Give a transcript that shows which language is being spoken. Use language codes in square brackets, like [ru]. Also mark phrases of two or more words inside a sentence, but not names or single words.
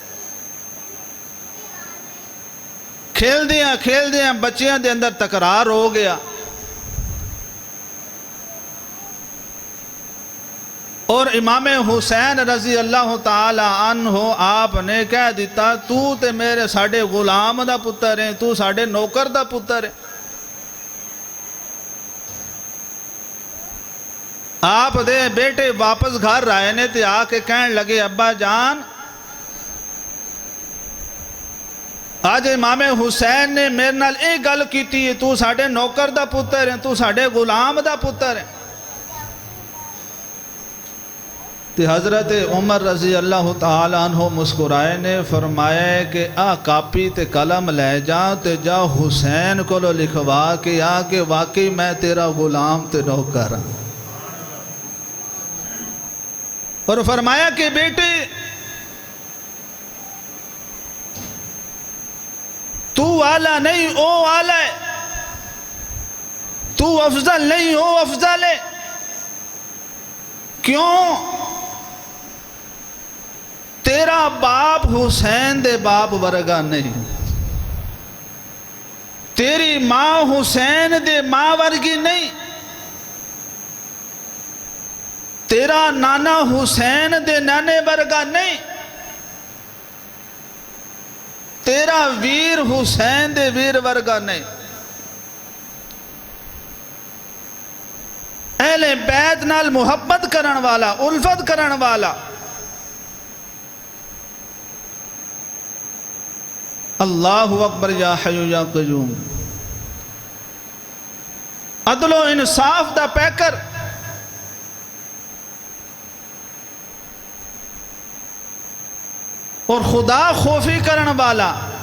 [pa] کھیل دیاں بچیاں دے اندر تکرار ہو گیا, اور امام حسین [ar] رضی اللہ تعالی عنہ [pa] آپ نے کہہ دیتا تو تے میرے ساڑے غلام دا پتر ہیں, تو ساڑے نوکر دا پتر ہے. آپ دے بیٹے واپس گھر آئے نے تے آ کے کہن لگے ابا جان آج امام حسین نے میرے نال ایک گل کیتی ہے, تو ساڑے نوکر دا پتر ہے, تو ساڑے غلام دا پتر ہے. تے حضرت عمر [ar] رضی اللہ تعالیٰ عنہ [pa] مسکرائے نے فرمایا کہ کاپی تے قلم لے جا تے جا حسین کو لکھوا کہ کہ واقعی میں تیرا غلام تے نوکر ہوں. اور فرمایا کہ بیٹے تو والا نہیں او والا ہے, تو افضل نہیں او افضل ہے. کیوں؟ تیرا باپ حسین دے باپ ورگا نہیں, تیری ماں حسین دے ماں ورگی نہیں, تیرا نانا حسین دے نانے ورگا نہیں, تیرا ویر حسین دے ویر ورگا نہیں. اہل بیت نال محبت کرن والا, الفت کرن والا, [ar] اللہ اکبر یا حی یا قیوم, [pa] عدل و انصاف دا پیکر, اور خدا خوفی کرن والا.